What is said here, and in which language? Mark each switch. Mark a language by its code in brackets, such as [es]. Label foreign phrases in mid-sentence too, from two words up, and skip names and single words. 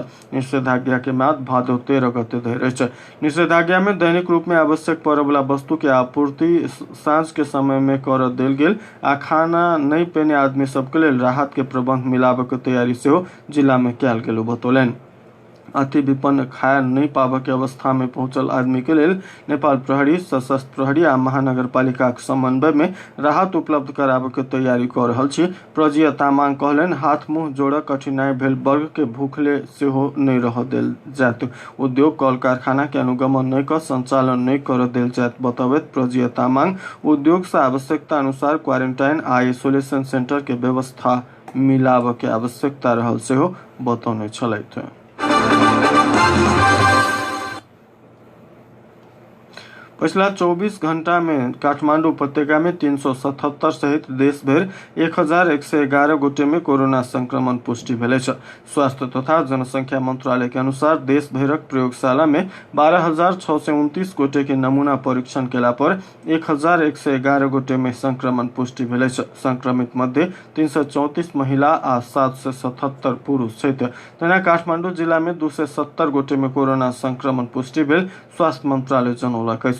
[mai] निषेधाज्ञा के म्याद भादो 13 गते धरि अछि। निषेधाज्ञा में दैनिक रूप में आवश्यक पड़े वाला वस्तु के आपूर्ति साँझ के समय में कर देल गेल आ खाना नहीं पेने आदमी सबके लेल राहत के प्रबंध मिलाबे के तैयारी सेहो जिला में कयल गेल बतौलनि। अति विपन्न खाय नहीं पाबे के अवस्था में पहुंचल आदमी के लेल नेपाल प्रहरी, सशस्त्र प्रहरी आ महानगर पालिका के समन्वय में राहत उपलब्ध कराबे के तैयारी कर रहल छी। प्रजिया तामाङ कहलनि हाथ मुंह जोड़क कठिनाई भेल वर्ग के भूखले सेहो नहीं रह देल जायत। उद्योग कल कारखाना के अनुगमन नहीं कर संचालन नहीं कर देल जायत बतबैत प्रजिया तामाङ उद्योग से आवश्यकता अनुसार क्वारेंटाइन आ आइसोलेशन सेंटर के व्यवस्था मिलाबे के आवश्यकता रहल सेहो बतौने छलथि। पिछला 24 घंटा में काठमांडू उपत्यका में 377 सहित देश भर 1111 गोटे में कोरोना संक्रमण पुष्टि भेल छै। स्वास्थ्य तथा जनसंख्या मंत्रालय के अनुसार देश भरक प्रयोगशाला में 12,629 गोटे के नमूना परीक्षण केला पर 1111 गोटे में संक्रमण पुष्टि भेल छै। संक्रमित मध्य 334 महिला आ 777 पुरुष छथि। तेना काठमांडू जिला में 270 गोटे में कोरोना संक्रमण पुष्टि भेल स्वास्थ्य मंत्रालय जनौलक अछि।